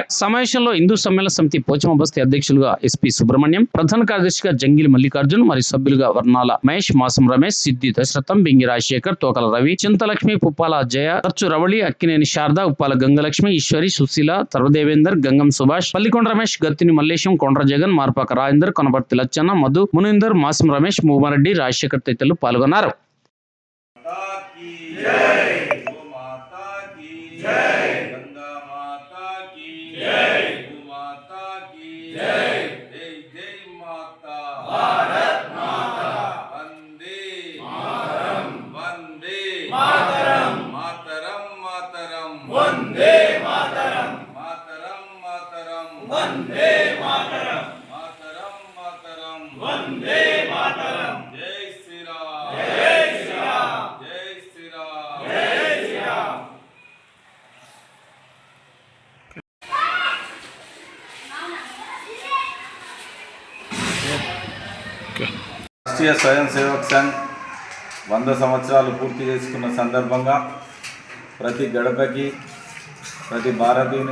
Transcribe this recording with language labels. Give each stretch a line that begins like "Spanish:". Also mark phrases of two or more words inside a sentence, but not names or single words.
Telugu: సమావేశంలో హిందూ సమ్మేళన సమితి పోచమ్మ బస్తీ అధ్యక్షులుగా ఎస్పీ సుబ్రహ్మణ్యం, ప్రధాన కార్యదర్శిగా జంగిలి మల్లికార్జున్, మరియు సభ్యులుగా వర్ణాల మహేష్, మాసం రమేష్, సిద్ది దశరథం, బింగి రాజశేఖర్, తోకల రవి, చింతలక్ష్మి, పుప్పాల జయ, ఖర్చు రవళి, అక్కినేని శారద, ఉప్పాల గంగలక్ష్మి, ఈశ్వరి, సుశీల, తర్వదేవేందర్, గంగం సుభాష్, పల్లికొండ రమేష్, గత్తిని మల్లేశం, కొండ్ర జగన్, మార్పాక రాజేందర్, కొనపర్తి లచ్చన్న, మధు, మునీందర్, మాసం రమేష్, మూమారెడ్డి, రాజశేఖర్ తదితరులు పాల్గొన్నారు.
Hindi: गंगा माता की जय, गौ माता की जय, जय जय माता भारत माता, वंदे मातरम, वंदे मातरम, मातरम मातरम, वंदे मातरम, मातरम मातरम, वंदे मातरम, मातरम मातरम, वंदे मातरम, जय श्री राम, जय श्री राम, जय श्री राम, जय श्री राम.
Telugu: రాష్ట్రీయ స్వయం సేవక్ సంఘ్ 100 సంవత్సరాలు పూర్తి చేసుకున్న సందర్భంగా ప్రతి గడపకి, ప్రతి భారతీయుని